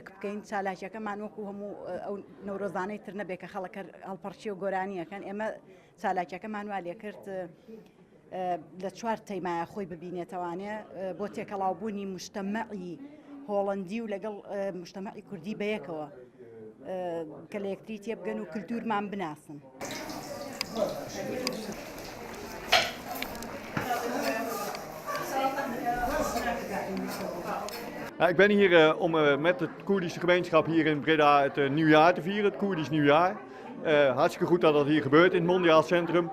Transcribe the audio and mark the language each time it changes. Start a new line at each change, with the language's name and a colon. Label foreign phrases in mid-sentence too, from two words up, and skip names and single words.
Central Kurdish: بکەین چالاکیەکەمان وەکو هەموو ئەو نەورۆزانەی تر نەبێت کە خەڵک هەڵپەرچی و گۆرانیەکەن ئێمە چالاکیەکەمان وا لێ کرد لە 4 تەیمایە خۆی ببینێتەوانێ بۆ تێکەڵاوبوونی مجتەمەعی هۆڵەندی و لەگەڵ مجتەمەعی کوردی بەیەکەوە کە لە یەکتری تێبگەن و کلتورمان بناسن.
Dutch: Ik ben hier om met de Koerdische gemeenschap hier in Breda het nieuwjaar te vieren, het Koerdisch nieuwjaar. Hartstikke goed dat dat hier gebeurt in het Mondiaal Centrum.